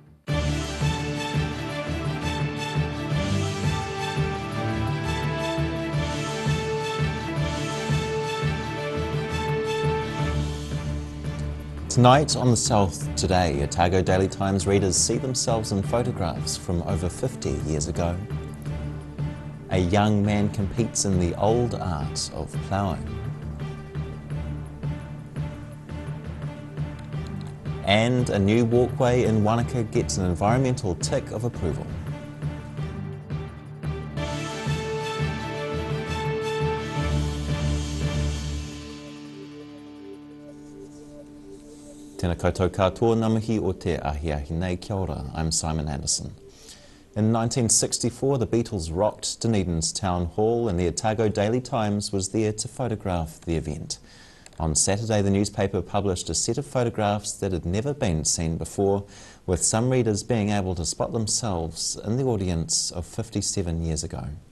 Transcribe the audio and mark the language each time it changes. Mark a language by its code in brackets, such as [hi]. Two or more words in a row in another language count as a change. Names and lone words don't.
[en] Tonight on The South Today, Otago Daily Times readers see themselves in photographs from over 50 years ago. A young man competes in the old art of ploughing. And a new walkway in Wanaka gets an environmental tick of approval. [mi] Tēnā koutou katoa, ngā mihi o te ahiahi nei, kia ora, [en] I'm Simon Anderson. In 1964, the Beatles rocked Dunedin's Town Hall and the Otago Daily Times was there to photograph the event. On Saturday, the newspaper published a set of photographs that had never been seen before, with some readers being able to spot themselves in the audience of 57 years ago.